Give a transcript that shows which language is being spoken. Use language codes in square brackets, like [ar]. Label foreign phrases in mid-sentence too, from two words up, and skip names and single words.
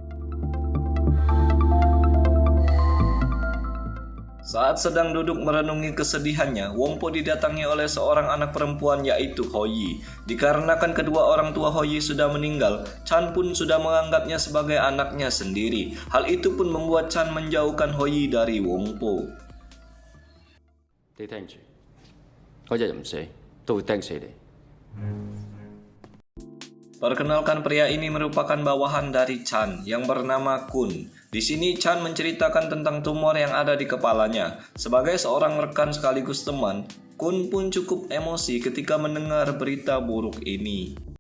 [id] Saat sedang duduk merenungi kesedihannya, Wong Po didatangi oleh seorang anak perempuan yaitu Ho Yi. Dikarenakan kedua orang tua Ho Yi sudah meninggal, Chan pun sudah menganggapnya sebagai anaknya sendiri. Hal itu pun membuat Chan menjauhkan Ho Yi dari Wong Po. [yue] 你聽住，嗰日唔死都會釘死你。 [id] Perkenalkan, pria ini merupakan bawahan dari Chan yang bernama Kun. Di sini Chan menceritakan tentang tumor yang ada di kepalanya. Sebagai seorang rekan sekaligus teman, Kun pun cukup emosi ketika mendengar berita buruk ini.